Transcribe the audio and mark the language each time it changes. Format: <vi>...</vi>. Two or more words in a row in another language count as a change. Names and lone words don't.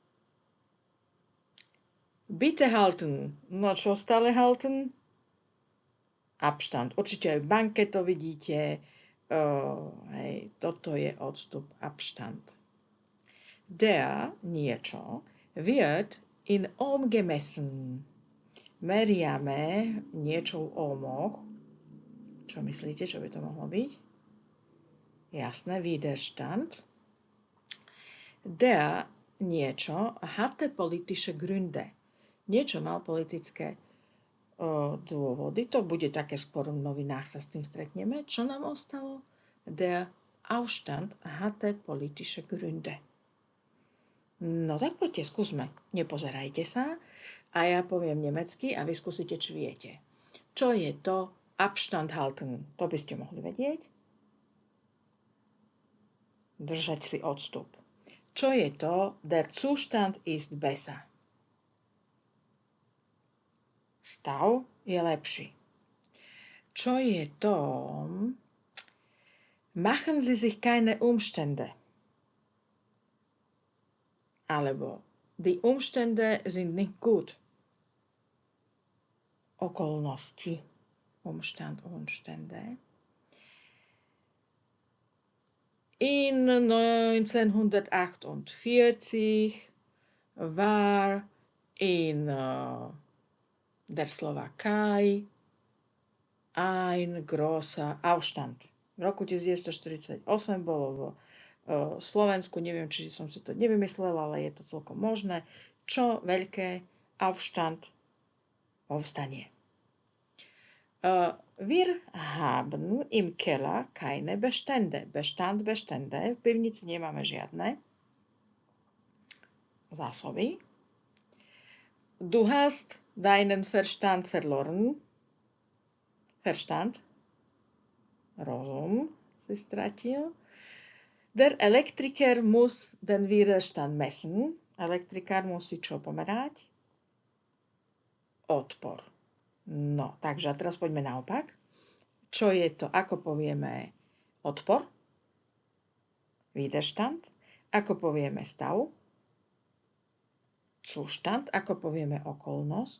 <de>Bitte halten.</de> <sk>No čo stále halten? Abstand. Určite aj v banke to vidíte. Hej, toto je odstup, Abstand.</sk> <de>Der niečo wird in Ohm gemessen.</de> <sk>Meriame niečo v ohmoch. Čo myslíte, čo by to mohlo byť? Jasné, Widerstand.</sk> <de>Der niečo hatte politische Gründe.</de> <sk>Niečo mal politické dôvody. To bude také skôr v novinách, sa s tým stretneme. Čo nám ostalo?</sk> <de>Der Aufstand hatte politische Gründe.</de> <sk>No tak poďte, skúsme. Nepozerajte sa a ja poviem nemecky a vy skúsite, či viete. Čo je to</sk> <de>Abstand halten?</de> <sk>To by ste mohli vedieť. Držať si odstup. Čo je to</sk> <de>Der Zustand ist besser?</de> <sk>Stav je lepší. Čo je to</sk> <de>Machen Sie sich keine Umstände? Alebo Die Umstände sind nicht gut.</de> <sk>Okolnosti.</sk> <de>Umstand, Umstände. In 1948 war in der Slowakei ein großer Aufstand.</de> <sk>V roku 1948 bolo v Slovensku, neviem, či som si to nevymyslela, ale je to celkom možné, čo veľké Aufstand, povstanie.</sk> <de>Wir haben im Keller keine Bestände. Bestand, Bestände.</de> <sk>V pivnici nemáme žiadne zásoby.</sk> <de>Du hast deinen Verstand verloren. Verstand.</de> <sk>Rozum si stratil.</sk> <de>Der Elektriker muss den Widerstand messen.</de> <sk>Elektrikár musí čo pomerať? Odpor. No, takže a teraz poďme naopak. Čo je to? Ako povieme odpor? Widerstand. Ako povieme stav? Zustand. Ako povieme okolnosť?</sk>